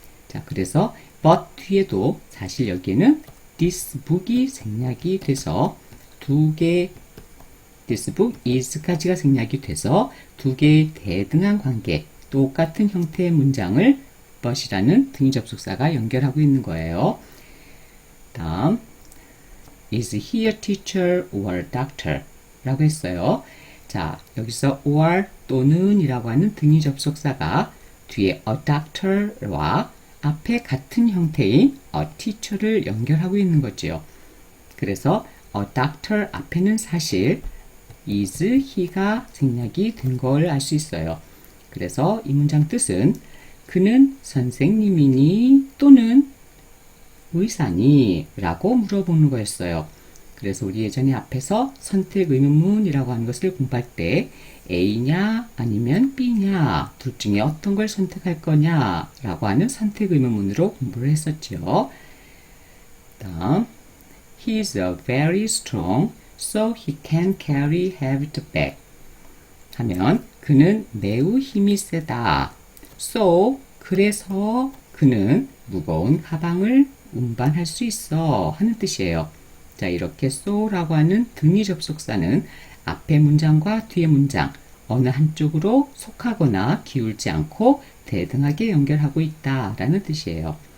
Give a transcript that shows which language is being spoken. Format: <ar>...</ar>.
<ko>자, 그래서 but 뒤에도 사실 여기에는 this book이 생략이 돼서 두 개 this book is까지가 생략이 돼서 두 개의 대등한 관계, 똑같은 형태의 문장을 but이라는 등위 접속사가 연결하고 있는 거예요. 다음</ko> <en>is he a teacher or doctor?</en> <ko>라고 했어요. 자, 여기서 or 또는 이라고 하는 등위 접속사가 뒤에 a doctor와 앞에 같은 형태인 a teacher를 연결하고 있는 거죠. 그래서 a doctor 앞에는 사실 is he가 생략이 된 걸 알 수 있어요. 그래서 이 문장 뜻은 그는 선생님이니 또는 의사니? 라고 물어보는 거였어요. 그래서 우리 예전에 앞에서 선택 의문문이라고 하는 것을 공부할 때 A냐 아니면 B냐 둘 중에 어떤 걸 선택할 거냐 라고 하는 선택 의문문으로 공부를 했었죠. 다음</ko> <en>He is very strong so he can carry heavy bag</en> <ko>하면 그는 매우 힘이 세다. So 그래서 그는 무거운 가방을 운반할 수 있어 하는 뜻이에요. 자, 이렇게 so라고 하는 등위 접속사는 앞의 문장과 뒤의 문장 어느 한쪽으로 속하거나 기울지 않고 대등하게 연결하고 있다라는 뜻이에요.</ko>